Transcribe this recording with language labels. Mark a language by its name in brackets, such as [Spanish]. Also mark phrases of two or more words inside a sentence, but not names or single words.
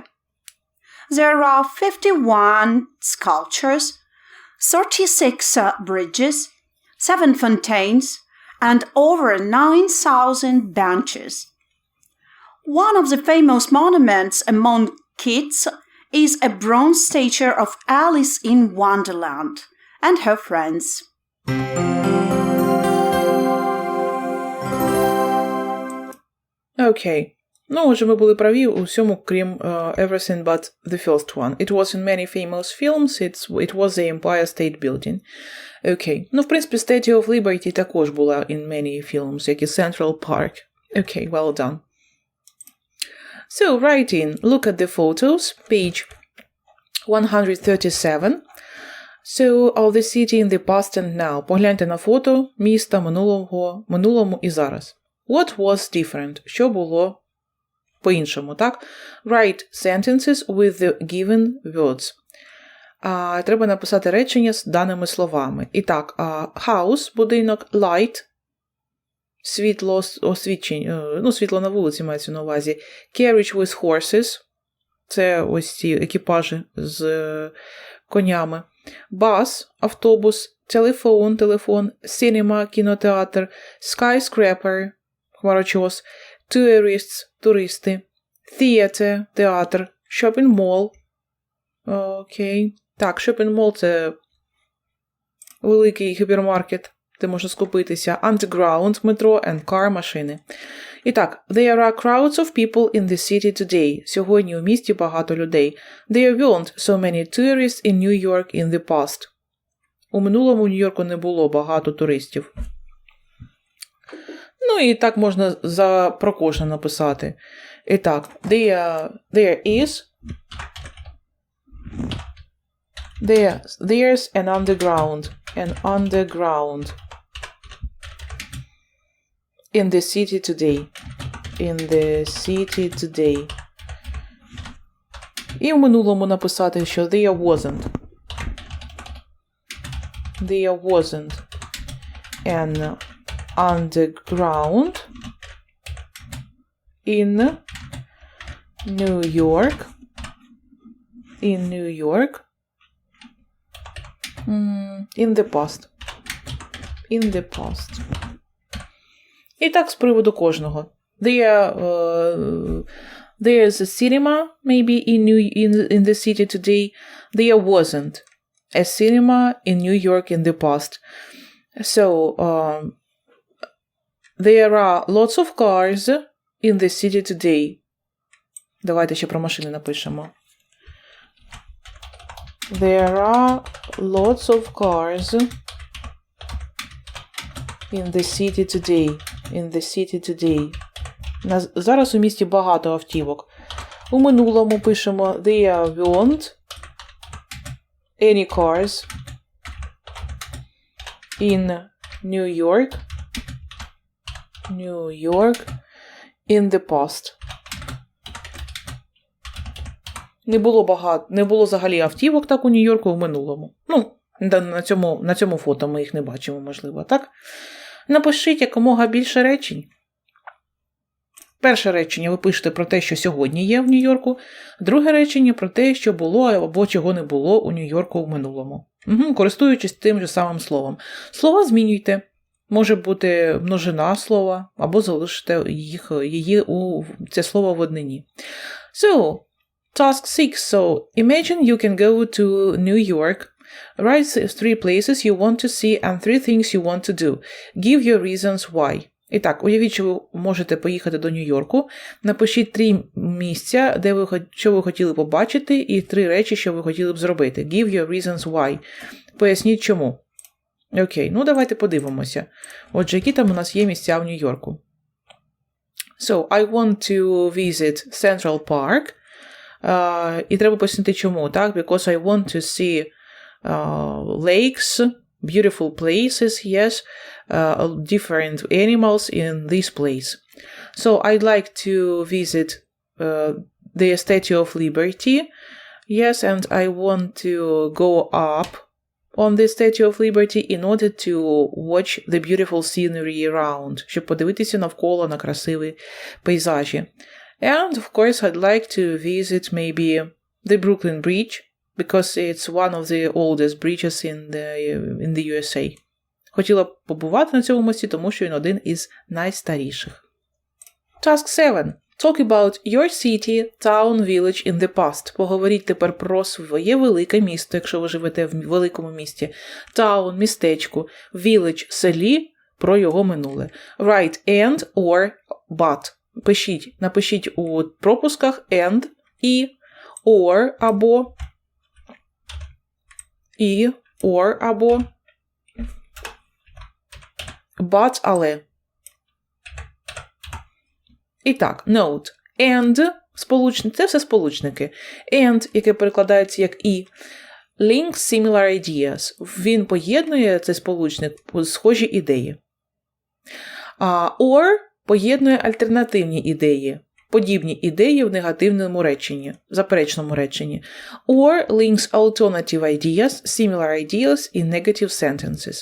[English] There are 51 sculptures, 36 bridges, 7 fountains, and over 9,000 benches. One of the famous monuments among kids is a bronze statue of Alice in Wonderland and her friends. [Ukrainian] Окей. Ну, отже, ми були праві у всьому, крім [English] everything but the first one. It was in many famous films, it was the Empire State Building. [Ukrainian] Окей. Ну, в принципі, [English] Statue of Liberty [Ukrainian] також була [English] in many films, [Ukrainian] як і Central Park. [English] Окей, well done. So, write in. Look at the photos, page 137. So, of the city in the past and now. [Ukrainian] Погляньте на фото міста минулому і зараз. [English] What was different? [Ukrainian] Що було по-іншому, так? [English] Write sentences with the given words. [Ukrainian] Треба написати речення з даними словами. І так, house, будинок, light, світло, світло на вулиці мається на увазі. [English] Carriage with horses, [Ukrainian] це ось ці екіпажі з конями. [English] Bus, автобус, телефон, cinema, кінотеатр, skyscraper, хмарочос, tourists, туристи, theater, театр, shopping mall. [Ukrainian] Окей. Так, [English] shopping mall [Ukrainian] – це великий гіпермаркет, де можна скупитися. [English] Underground, метро, and car, [Ukrainian] машини. І так, [English] there are crowds of people in the city today. [Ukrainian] Сьогодні у місті багато людей. [English] There weren't so many tourists in New York in the past. [Ukrainian] У минулому в Нью-Йорку не було багато туристів. Ну і так можна про кожне написати. І так, [English] there's an underground in the city today. [Ukrainian] І в минулому написати, що [English] there wasn't an underground in New York in the past. [Ukrainian] І так з приводу кожного. [English] There's a cinema maybe in the city today. There wasn't a cinema in New York in the past. So there are lots of cars in the city today. [Ukrainian] Давайте ще про машини напишемо. [English] There are lots of cars in the city today. [Ukrainian] Зараз у місті багато автівок. У минулому пишемо [English] there weren't any cars in New York in the past. [Ukrainian] Не було взагалі автівок так у Нью-Йорку в минулому. Ну, на цьому фото ми їх не бачимо, можливо, так? Напишіть якомога більше речень. Перше речення ви пишете про те, що сьогодні є в Нью-Йорку. Друге речення про те, що було або чого не було у Нью-Йорку в минулому. Користуючись тим же самим словом. Слова змінюйте. Може бути множина слова, або залишите це слово в однині. [English] So, task 6. So, imagine you can go to New York. Write 3 places you want to see and 3 things you want to do. Give your reasons why. [Ukrainian] І так, уявіть, що ви можете поїхати до Нью-Йорку. Напишіть 3 місця, що ви хотіли побачити, і 3 речі, що ви хотіли б зробити. [English] Give your reasons why. [Ukrainian] Поясніть, чому. Окей, ну давайте подивимося. Отже, які там у нас є місця в Нью-Йорку. [English] So, I want to visit Central Park. [Ukrainian] І треба пояснити, чому, так? [English] Because I want to see lakes, beautiful places, yes, different animals in this place. So I'd like to visit the Statue of Liberty, yes, and I want to go up on the Statue of Liberty in order to watch the beautiful scenery around, [Ukrainian] щоб подивитися навколо на красиві пейзажі. [English] And, of course, I'd like to visit maybe the Brooklyn Bridge, because it's one of the oldest bridges in the USA. [Ukrainian] Хотіла б побувати на цьому мості, тому що він один із найстаріших. [English] Task 7. Talk about your city, town, village in the past. [Ukrainian] Поговоріть тепер про своє велике місто, якщо ви живете в великому місті. Town – містечку, village – селі, про його минуле. [English] Write and or but. [Ukrainian] Напишіть у пропусках and, і, or або, і, or або, but, але. І так, [English] note. And, [Ukrainian] це все сполучники. And, яке перекладається як і. [English] Links similar ideas. [Ukrainian] Він поєднує цей сполучник схожі ідеї. Or поєднує альтернативні ідеї. Подібні ідеї в негативному реченні, заперечному реченні. [English] Or links alternative ideas, similar ideas in negative sentences.